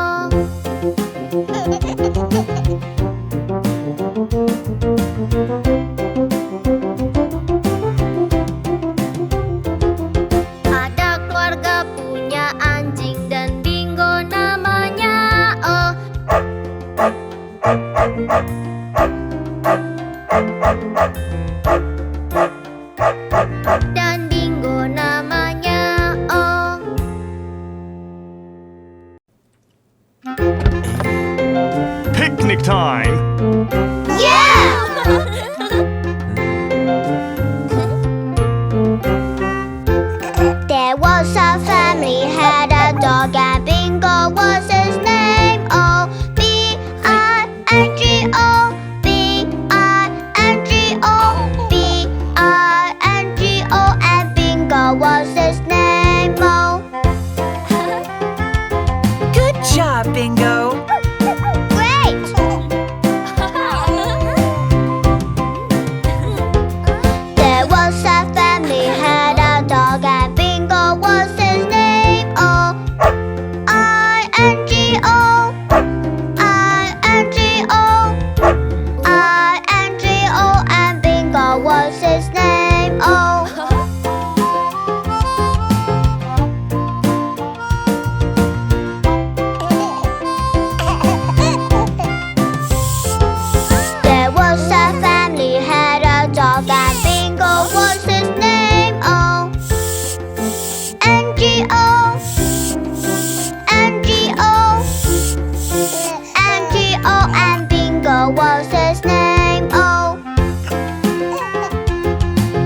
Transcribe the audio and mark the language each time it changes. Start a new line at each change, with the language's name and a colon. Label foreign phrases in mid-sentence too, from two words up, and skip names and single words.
Indonesian: Ada keluarga punya anjing dan bingo namanya O dan bingo namanya O.
English: Picnic time! There was a family had a dog and Bingo was his name. O B I N G O B I N G O B I N G O and Bingo was his name. O. Good job, Bingo. Great! There was a family had a dog and Bingo was his name. O I N G O I N G O I N G O and Bingo was his name. O. There was a family had a dog and Bingo was his name. O N G O N G O N G O and Bingo was his name. O.